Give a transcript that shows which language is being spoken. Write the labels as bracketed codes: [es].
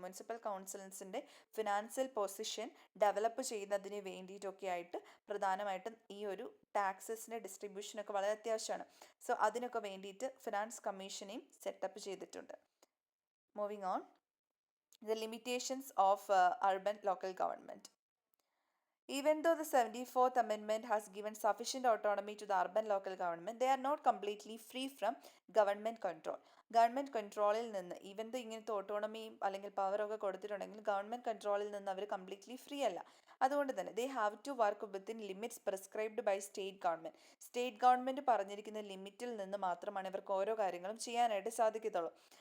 [ml] Municipal കൗൺസിൽസിൻ്റെ financial position develop ചെയ്യുന്നതിന് വേണ്ടിയിട്ടൊക്കെ ആയിട്ട് പ്രധാനമായിട്ടും ഈ ഒരു ടാക്സസിൻ്റെ ഡിസ്ട്രിബ്യൂഷനൊക്കെ വളരെ അത്യാവശ്യമാണ്. സോ അതിനൊക്കെ വേണ്ടിയിട്ട് ഫിനാൻസ് കമ്മീഷനെയും സെറ്റപ്പ് ചെയ്തിട്ടുണ്ട്. [en] Moving on, the limitations of urban local government. Even though the 74th Amendment has given sufficient autonomy to the urban local government, they are not completely free from government control. [ml] Government കൺട്രോളിൽ നിന്ന് [en] even though [ml] ഇങ്ങനത്തെ ഓട്ടോണമിയും അല്ലെങ്കിൽ പവറൊക്കെ കൊടുത്തിട്ടുണ്ടെങ്കിൽ government കൺട്രോളിൽ നിന്ന് അവർ completely free അല്ല. അതുകൊണ്ട് തന്നെ [en] They have to work within limits prescribed by state government. [ml] State government പറഞ്ഞിരിക്കുന്ന ലിമിറ്റിൽ നിന്ന് മാത്രമാണ് ഇവർക്ക് ഓരോ കാര്യങ്ങളും ചെയ്യാനായിട്ട് സാധിക്കത്തുള്ളൂ.